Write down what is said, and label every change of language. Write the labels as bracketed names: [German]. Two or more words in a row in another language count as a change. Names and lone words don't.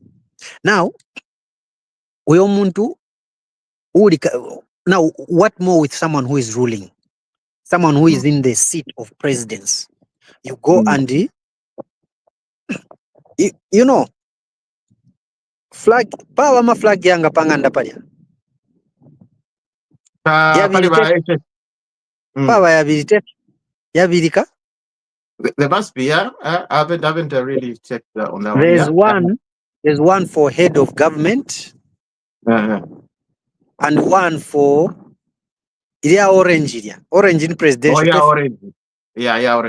[English] Now, now, what more with someone who is ruling, someone who is in the seat of presidents? You go and flag power [Bemba] ma flag yanga panganda palya. Power yabilika. [English] There must be, yeah. I haven't really checked on that one. There's one for head of government, and one for orange in presidential. Oh, yeah, orange. Yeah, orange.